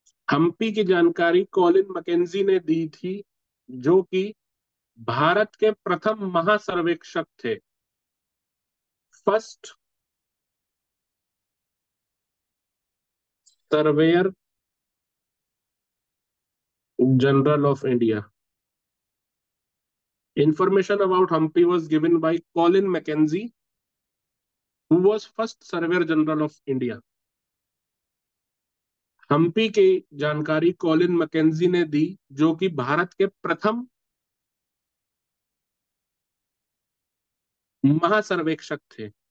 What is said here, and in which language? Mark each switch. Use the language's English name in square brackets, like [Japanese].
[Hindi] हम्पी की जानकारी Colin McKenzie ने दी थी, जो कि भारत के प्रथम महासर्वेक्षक थे, [English] First surveyor general of India. Information about Hampi was given by Colin Mackenzie, who was first Surveyor General of India. [Hindi] Hampi की जानकारी कॉलिन मैकेंजी ने दी, जो कि भारत के प्रथम महासर्वेक्षक थे।